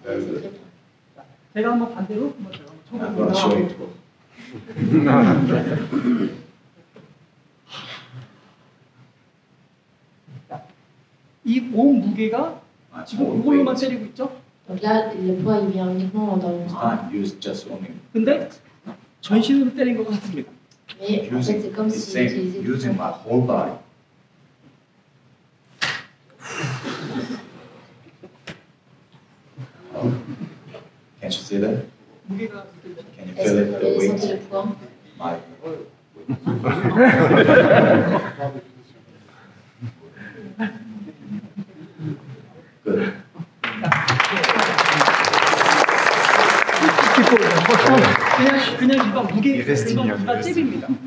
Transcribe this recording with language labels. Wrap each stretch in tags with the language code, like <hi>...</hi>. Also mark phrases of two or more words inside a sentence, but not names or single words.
<fr>C'est très bien.</fr> <ko>자, 제가 한번 반대로 한번 제가</ko> <en>I'm</en> <ko>한번</ko> <en>going to</en> <ko>쳐보겠습니다.</ko> <en>show it to</en> <ko>이 몸 무게가</ko> <en>my</en> <ko>지금</ko> <en>whole</en> <ko>이걸로만</ko> <en>weight.</en> <ko>때리고 있죠?</ko> <fr>Donc là, le poids, il vient uniquement dans le</fr> <en>This</en> <fr>bras.</fr> <en>time use just only</en> <ko>근데 전신으로 때린 것 같습니다.</ko> <fr>Mais en fait, c'est comme</fr> <en>it's</en> <fr>si</fr> <en>same,</en> <fr>utilisait tout</fr> <en>using</en> <fr>son</fr> <en>my</en> <fr>corps.</fr> <en>whole body. Oh, can't you see that?</en> <ko>무게가 이렇게</ko> <en>Can you</en> <fr>Est-ce</fr> <en>feel</en> <fr>que</fr> <en>it?</en> <fr>vous</fr> <en>The</en> <fr>avez senti</fr> <en>weight,</en> <fr>le poids?</fr> <en>my good.</en> <ko>그냥 이거 무게 이거 잽입니다.</ko>